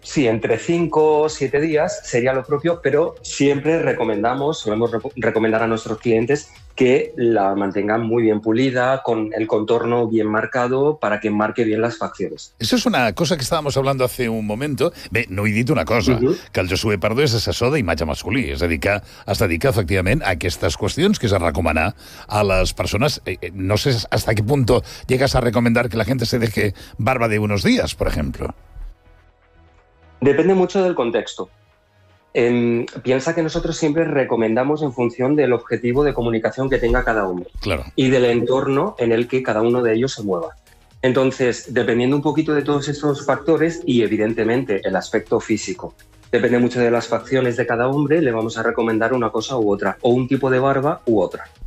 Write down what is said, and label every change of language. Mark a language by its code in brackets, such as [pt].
[es] Sí, entre 5 o 7 días sería lo propio, pero siempre recomendamos, solemos recomendar a nuestros clientes que la mantengan muy bien pulida, con el contorno bien marcado, para que marque bien las facciones. Eso es una cosa que estábamos hablando hace un momento. [ca] Bé, no he dit una cosa, que el Josué Pardo és assessor d'imatge masculí, és a dir, que es dedica efectivament a aquestes qüestions que es recomana a les persones. [es] No sé hasta qué punto llegas a recomendar que la gente se deje barba de unos días, por ejemplo. Depende mucho del contexto. Piensa que nosotros siempre recomendamos en función del objetivo de comunicación que tenga cada uno. Claro. Y del entorno en el que cada uno de ellos se mueva. Entonces, dependiendo un poquito de todos estos factores y evidentemente el aspecto físico, depende mucho de las facciones de cada hombre, le vamos a recomendar una cosa u otra, o un tipo de barba u otra.